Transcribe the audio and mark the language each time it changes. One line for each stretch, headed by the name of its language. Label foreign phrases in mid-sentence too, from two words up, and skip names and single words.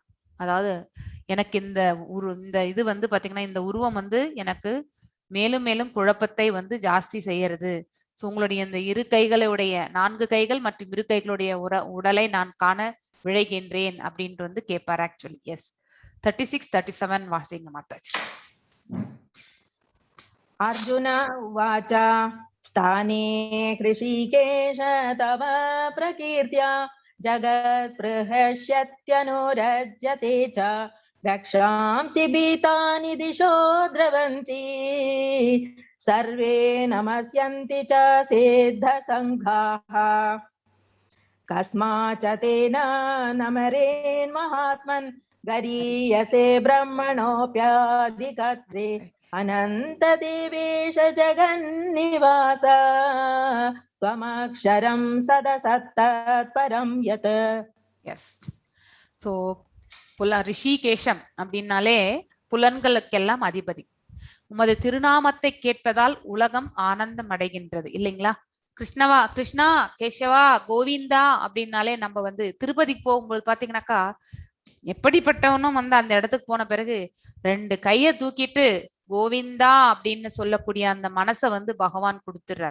Tamil: அதாவது எனக்கு இந்த இது வந்து பாத்தீங்கன்னா இந்த உருவம் வந்து எனக்கு மேலும் மேலும் குழப்பத்தை வந்து ஜாஸ்தி செய்யறது. சோ உங்களுடைய இந்த இரு கைகளுடைய 4 கைகள் மற்றும் இரு கைகளுடைய உடலை நான் காண விழைகின்றேன் அப்படின்ட்டு வந்து கேட்பார் ஆக்சுவலி. எஸ். 36, 37 வாசிங்க மாதாஜி.
Sanskrit: अर्जुन उवाच स्थाने ऋषिकेश तव प्रकीर्त्या जगत्प्रहस्यत्यनुरज्यते च रक्षांसि भीतानि दिशो द्रवन्ति सर्वे नमस्यन्ति च सिद्धसङ्घाः कस्माच्च तेन नमरेन् महात्मन् गरीयसे ब्रह्मणोऽप्याधिकत्रे अनंत देवेश जगन्निवास त्वमक्षरं सदसत्तत्परं यत्.
Tamil: எஸ். சோ ரிஷிகேஷம் அப்படின்னாலே புலன்களுக்கெல்லாம் அதிபதி. உமது திருநாமத்தை கேட்பதால் உலகம் ஆனந்தம் அடைகின்றது இல்லைங்களா? கிருஷ்ணா கேசவா கோவிந்தா அப்படின்னாலே நம்ம வந்து திருப்பதி போகும்போது பாத்தீங்கன்னாக்கா எப்படிப்பட்டவனும் வந்து அந்த இடத்துக்கு போன பிறகு 2 கைய தூக்கிட்டு கோவிந்தா அப்படின்னு சொல்லக்கூடிய அந்த மனசை வந்து பகவான் கொடுத்துடுறார்.